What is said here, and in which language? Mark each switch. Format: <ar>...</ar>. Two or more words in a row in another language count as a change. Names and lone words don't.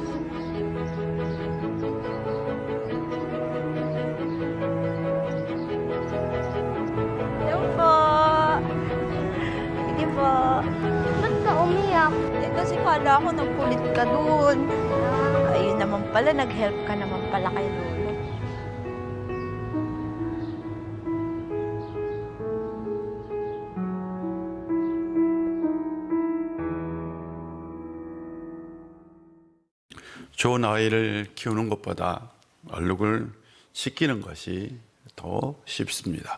<tl>Hello po. Sige po. Ba't ka umiyak? Eh, kasi kala ko nagkulit ka dun. Ayun naman pala, nag-help ka naman pala kay Lolo.</tl> <ko>좋은 아이를 키우는 것보다 얼룩을 씻기는 것이 더 쉽습니다.</ko>